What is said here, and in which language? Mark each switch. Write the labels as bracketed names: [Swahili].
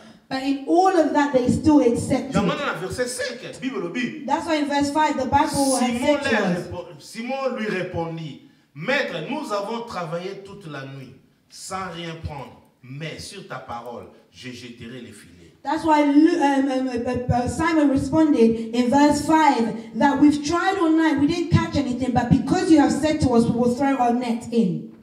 [English] But in all of that, they still accept it. That's why in verse 5, the Bible has said to us. [French] Simon lui répondit, Maître, nous avons travaillé toute la nuit sans rien prendre, mais sur ta parole, je jetterai les filets. [English] That's why Simon responded in verse 5 that we've tried all night, we didn't catch anything, but because you have said to us, we will throw our net in.